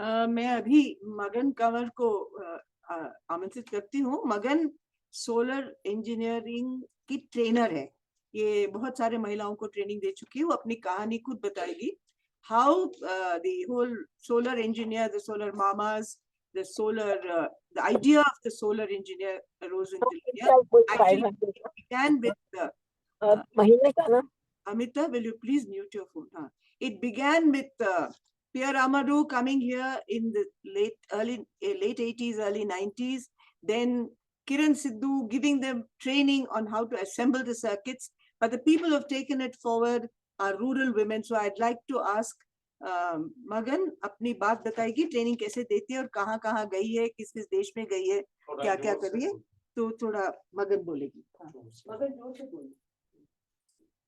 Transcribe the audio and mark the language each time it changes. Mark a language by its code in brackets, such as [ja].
[hi] मैं अभी मगन कंवर को आमंत्रित करती हूँ। मगन सोलर इंजीनियरिंग की ट्रेनर है, ये बहुत सारे महिलाओं को ट्रेनिंग दे चुकी है, वो अपनी कहानी खुद बताएगी। [en] How the whole solar engineer, the solar mamas, the idea of the solar engineer arose in Tilonia. Actually, it began with Amita, will you please mute your phone? It began with Pierre Amadou coming here in the late 80s, early 90s. Then Kiran Sidhu giving them training on how to assemble the circuits. But the people who have taken it forward are rural women. So I'd like to ask Magan [hi] अपनी बात बताएगी, training कैसे देती है और कहाँ गई है, किस किस देश में गई है, क्या क्या करी है, तो थोड़ा मगन बोलेगी। मगन जोर से बोलेगी।